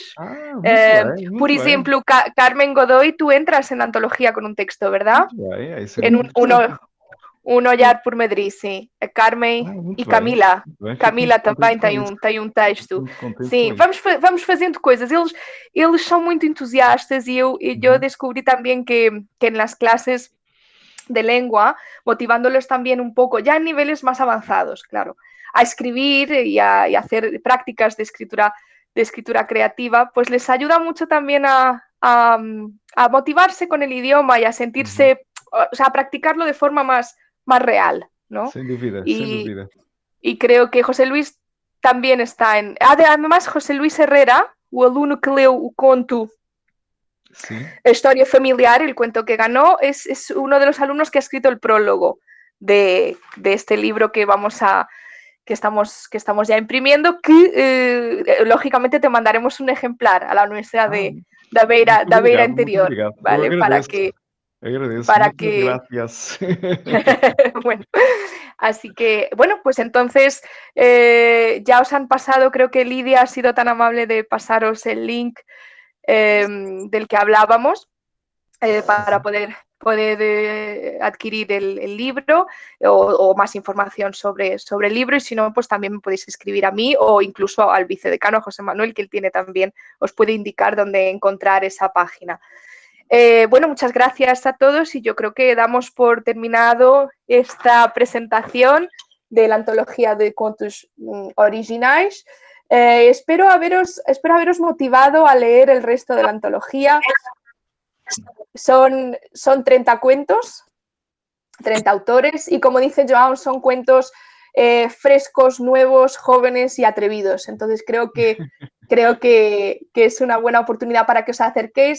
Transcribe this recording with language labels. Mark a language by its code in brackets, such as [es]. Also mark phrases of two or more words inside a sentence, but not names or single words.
[pt] Por exemplo, Carmen Godoy, tu entras na antologia com um texto, ¿verdad? Um olhar por Madrid, sim. A Carmen e Camila. Camila também tem um texto. Sim, vamos fazendo coisas. Eles são muito entusiastas e eu descobri também que nas classes de [es] lengua, motivándoles también un poco, ya en niveles más avanzados, claro. escribir y a hacer prácticas de escritura creativa, pues les ayuda mucho también a motivarse con el idioma y a sentirse, o sea, a practicarlo de forma más real, ¿no? [pt] Sem dúvida, sem dúvida. [es] Y creo que José Luis también está en... Además, José Luis Herrera, [pt] o aluno que leu o conto Sim. [es] Historia Familiar, el cuento que ganó, es uno de los alumnos que ha escrito el prólogo de este libro que estamos ya imprimiendo, que lógicamente te mandaremos un ejemplar a la Universidad da Beira Interior, ¿vale? [pt] Agradeço, [es] gracias. Bueno, así que, bueno, pues entonces ya os han pasado, creo que Lidia ha sido tan amable de pasaros el link del que hablábamos para poder adquirir el libro o más información sobre el libro, y si no, pues también me podéis escribir a mí o incluso al vicedecano José Manuel, que él tiene también, os puede indicar dónde encontrar esa página. Bueno, muchas gracias a todos y yo creo que damos por terminado esta presentación de la antología de [pt] contos originais. [es] Espero haberos motivado a leer el resto de la antología. Son 30 cuentos, 30 autores, y como dice João, son cuentos frescos, nuevos, jóvenes y atrevidos. Entonces creo que es una buena oportunidad para que os acerquéis.